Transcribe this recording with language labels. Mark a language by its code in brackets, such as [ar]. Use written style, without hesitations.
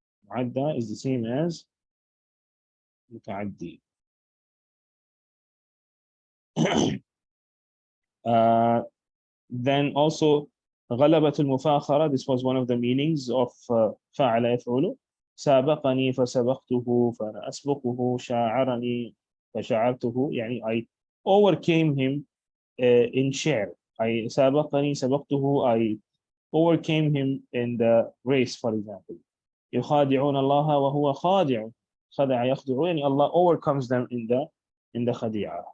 [en] معدى is the same as متعدي. Then also غلبة المفاخرة, this was one of the meanings of فعل يفعل. [ar] سابقني فسبقته فأنا أسبقه. شاعرني فشعرته [en] يعني I overcame him in شعر. I [ar] سابقني سبقته [en] I overcame him in the race, for example. [ar] يخادعون الله وهو خادع. خدع يخدع يعني [en] Allah overcomes them in the khadi'ah.